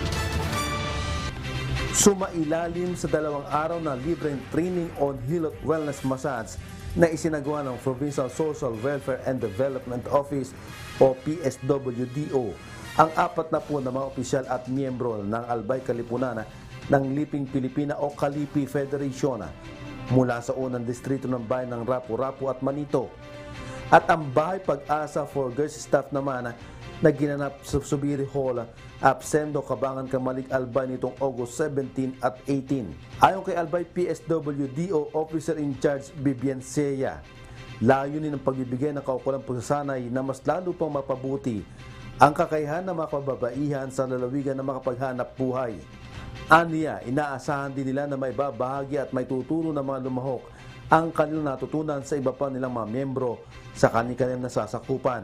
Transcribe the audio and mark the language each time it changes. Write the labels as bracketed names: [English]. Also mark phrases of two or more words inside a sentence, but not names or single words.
[Filipino] Sumailalim sa 2 araw na libreng [English] training on [Filipino] Hilot Wellness Massage na isinagawa ng Provincial Social Welfare and Development Office o PSWDO ang 40 na mga opisyal at miyembro ng Albay Kalipunan ng Liping Pilipina o Kalipi Federation mula sa unang distrito ng bayan ng Rapu-Rapu at Manito. At ang Bahay Pag-asa for Girls Staff naman na ginanap sa Subiri Hall, Absendo, Cabangan, Kamalig, Albay nitong August 17 at 18. Ayon kay Albay PSWDO [English] Officer in Charge [Filipino] Vivian Seya, layunin ng pagbibigay ng kaukulang pagsasanay na mas lalo pang mapabuti ang kakayahan ng mga kababaihan sa lalawigan na makapaghanap buhay. Aniya, inaasahan din nila na may babahagi at may tuturo ng mga lumahok ang kanilang natutunan sa iba pa nilang mga miyembro sa kanilang nasasakupan.